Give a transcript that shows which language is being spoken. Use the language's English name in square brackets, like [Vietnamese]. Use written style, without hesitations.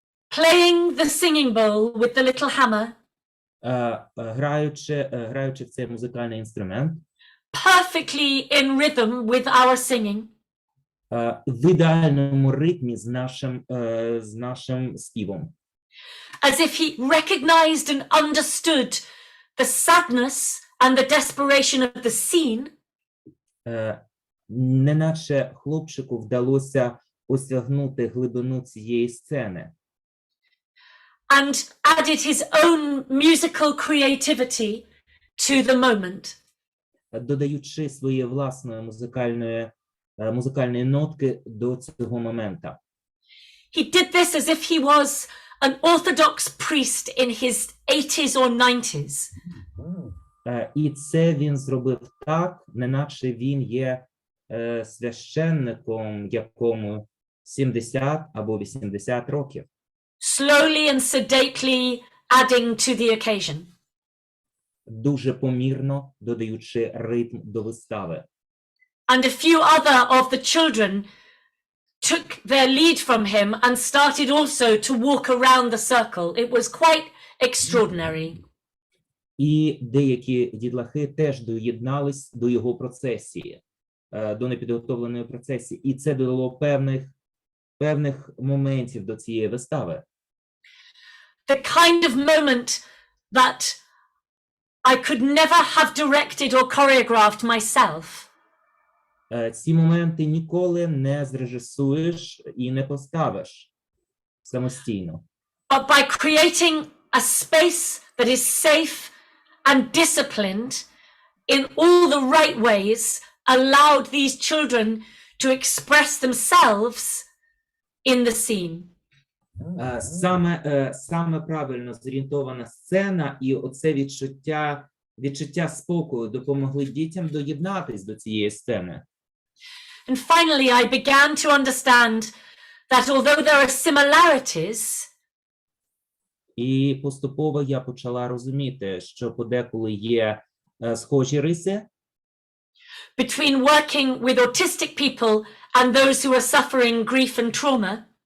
[English] Playing the singing bowl with the little hammer. [Ukrainian] Граючи в цей музикальний інструмент. [English] Perfectly in rhythm with our singing. [Ukrainian] В ідеальному ритмі з нашим співом. [English] As if he recognized and understood the sadness and the desperation of the scene. [Ukrainian] Неначе хлопчику вдалося осягнути глибину цієї сцени. [English] And added his own musical creativity to the moment. [Ukrainian] Додаючи своєї власної музикальної нотки до цього моменту. [English] He did this as if he was an Orthodox priest in his 80s or 90s. [Ukrainian] І це він зробив так, неначе він є священником, якому 70 або 80 років. [English] Slowly and sedately adding to the occasion. [Ukrainian] Дуже помірно додаючи ритм до вистави. [English] And a few other of the children took their lead from him and started also to walk around the circle. It was quite extraordinary. [Ukrainian] І деякі дітлахи теж доєднались до його процесії, до непідготовленої процесії. І це додало певних моментів до цієї вистави. [English] The kind of moment that I could never have directed or choreographed myself. [Ukrainian] Ці моменти ніколи не зрежисуєш і не поставиш самостійно. [English] But by creating a space that is safe and disciplined in all the right ways, allowed these children to express themselves in the scene. [Ukrainian] Саме правильно зорієнтована сцена і оце відчуття спокою допомогли дітям доєднатись до цієї сцени. [English] And finally, I began to understand that although there are similarities, [Ukrainian] І поступово я почала розуміти, що подеколи є схожі риси [English] between working with autistic people and those who are suffering grief and trauma,